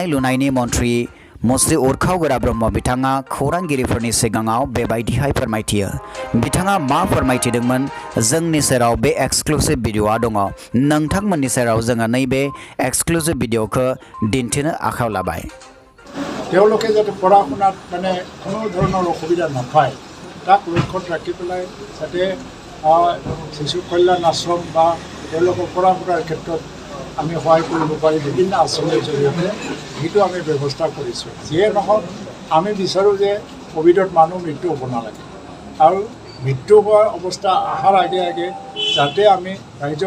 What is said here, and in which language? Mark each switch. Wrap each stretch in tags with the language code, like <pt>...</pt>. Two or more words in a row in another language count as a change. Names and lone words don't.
<brx>लुनायनि मन्थ्रि मुस्रि उरखावगोरा ब्रह्म बिथाङा खौरांगिरिफोरनि सिगाङाव बेबायदिहाय फोरमायथियो बिथाङा मा फोरमायथिदोंमोन जोंनि सेराव बे</brx> <en>exclusive video'a</en> <brx>दङ नोंथांमोननि सेराव जोङो नैबे</brx> <en>exclusive video'khou</en> <brx>दिन्थिनो आखायाव लाबाय</brx> <as>তেওঁলোকে যাতে পঢ়া শুনাত মানে কোনো ধৰণৰ অসুবিধা নাপায় তাক লক্ষ্যত ৰাখি পেলাই যাতে শিশু কল্যাণ আশ্ৰম বা তেওঁলোকৰ পঢ়া শুনাৰ ক্ষেত্ৰত আমি সহায় কৰিব পাৰি বিভিন্ন আঁচনিৰ জৰিয়তে সেইটো আমি ব্যৱস্থা কৰিছোঁ যিয়ে নহওক আমি বিচাৰোঁ যে ক'ভিডত মানুহ মৃত্যু হ'ব নালাগে আৰু মৃত্যু হোৱাৰ অৱস্থা অহাৰ আগে আগে যাতে আমি ৰাইজৰ</as>